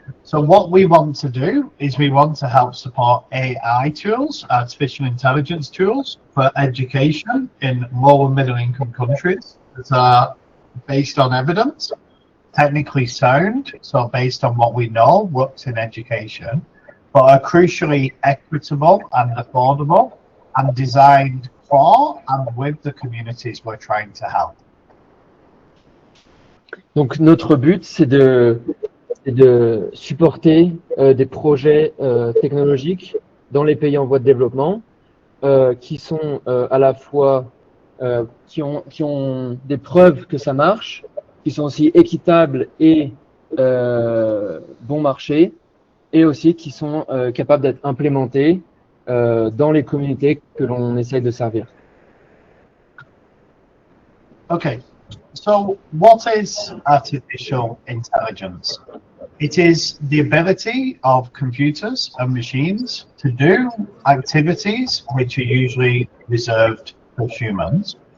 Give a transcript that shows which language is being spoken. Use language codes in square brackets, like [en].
[en] So what we want to do is we want to help support AI tools, artificial intelligence tools for education in low and middle income countries that are based on evidence, technically sound, so based on what we know works in education, but are crucially equitable and affordable and designed for and with the communities we're trying to help. [fr] Donc notre but, c'est de supporter des projets technologiques dans les pays en voie de développement qui sont à la fois qui ont des preuves que ça marche, qui sont aussi équitables et bon marché, et aussi qui sont capables d'être implémentés dans les communautés que l'on essaye de servir. [en] Okay, so what is artificial intelligence? It is the ability of computers and machines to do activities which are usually reserved for humans.